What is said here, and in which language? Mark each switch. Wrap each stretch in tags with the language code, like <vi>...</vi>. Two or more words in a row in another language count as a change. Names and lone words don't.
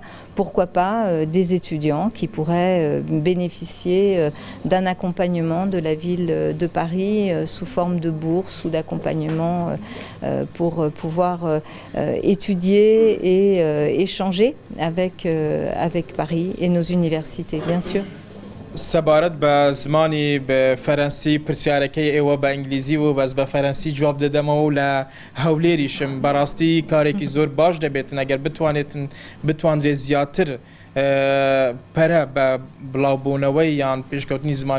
<fr>Pourquoi pas des étudiants qui pourraient bénéficier d'un accompagnement de la ville de Paris sous forme de bourse ou d'accompagnement pour pouvoir étudier et échanger avec Paris et nos universités, bien sûr.</fr> <ckb>سەبارەت بە زمانی بە فەرەنسی پرسیارەکەی ئێوە بە ئینگلیزی و بەس بە فەرەنسی جواب دەدەمەوە و لە هەولێریشم بەڕاستی کارێکی زۆر باش دەبێتن ئەگەر بتوانرێت زیاتر پەرە بە بڵاوبوونەوەی یان پێشکەوتنی زمانی</ckb>